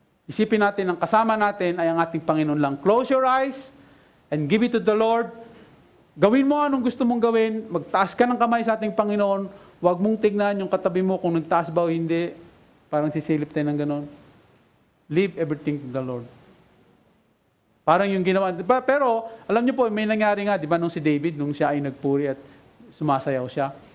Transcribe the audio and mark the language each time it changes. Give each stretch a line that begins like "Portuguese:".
Filipino: Isipin natin ang kasama natin ay ang ating Panginoon lang.
English: Close your eyes and give it to the Lord.
Filipino: Gawin mo anong gusto mong gawin. Magtaas ka ng kamay sa ating Panginoon. Huwag mong tignan yung katabi mo kung nagtaas ba o hindi. Parang sisilip tayo ng ganon.
English: Leave everything to the Lord.
Filipino: Parang yung ginawa. Pero, alam niyo po, may nangyari nga, di ba, nung si David, nung siya ay nagpuri at sumasayaw siya.